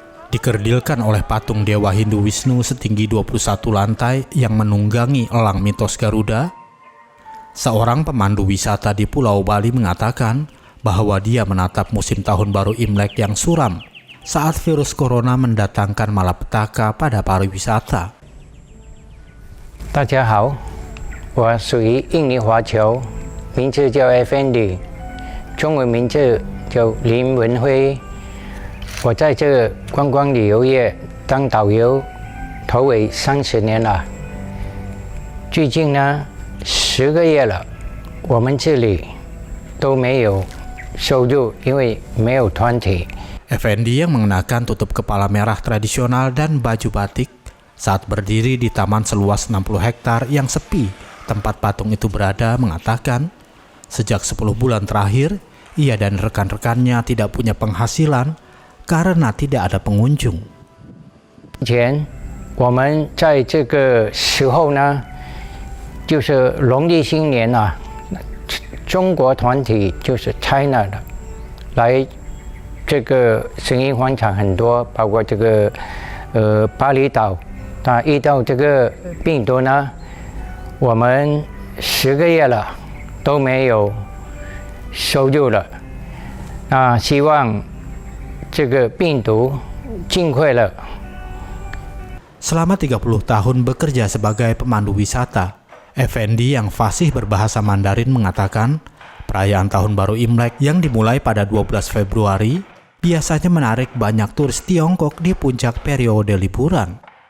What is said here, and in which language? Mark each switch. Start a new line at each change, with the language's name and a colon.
Indonesian: Dikerdilkan oleh patung Dewa Hindu Wisnu setinggi 21 lantai yang menunggangi elang mitos Garuda, seorang pemandu wisata di Pulau Bali mengatakan bahwa dia menatap musim tahun baru Imlek yang suram saat virus corona mendatangkan malapetaka pada pariwisata.
Chinese: 大家好，我属于印尼华侨，名字叫 Effendi， 中文名字叫林文辉。我在这个观光旅游业当导游，头尾30年了。最近呢，10个月了，我们这里都没有收入，因为没有团体。
Indonesian: Effendi yang mengenakan tutup kepala merah tradisional dan baju batik saat berdiri di taman seluas 60 hektar yang sepi tempat patung itu berada mengatakan, sejak 10 bulan terakhir, ia dan rekan-rekannya tidak punya penghasilan karena tidak ada pengunjung.
Chinese: 前我们在这个时候呢，就是农历新年啊，中国团体就是 China 的来这个声音广场很多，包括这个巴厘岛，那遇到这个病毒呢，我们10个月了都没有收入了，那希望这个病毒尽快了。
Indonesian: Selama 30 tahun bekerja sebagai pemandu wisata, Effendi yang fasih berbahasa Mandarin mengatakan, perayaan Tahun Baru Imlek yang dimulai pada 12 Februari biasanya menarik banyak turis Tiongkok di puncak periode liburan.